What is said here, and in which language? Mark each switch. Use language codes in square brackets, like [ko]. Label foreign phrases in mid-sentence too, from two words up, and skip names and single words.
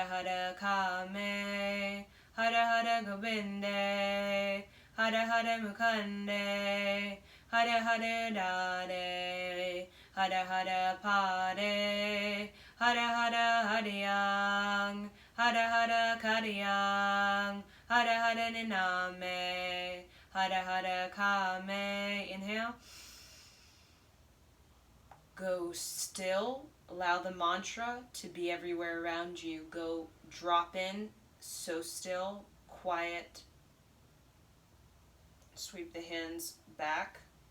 [sa] hara kame, hara hara govinde, hara hara mukande, hara hara urare, hara hara pare, hara hara hariyang, hara hara kariyang, hara hara niname, hara hara kame. [en] Inhale. Go still. Allow the mantra to be everywhere around you. Go drop in, so still, quiet. Sweep the hands back.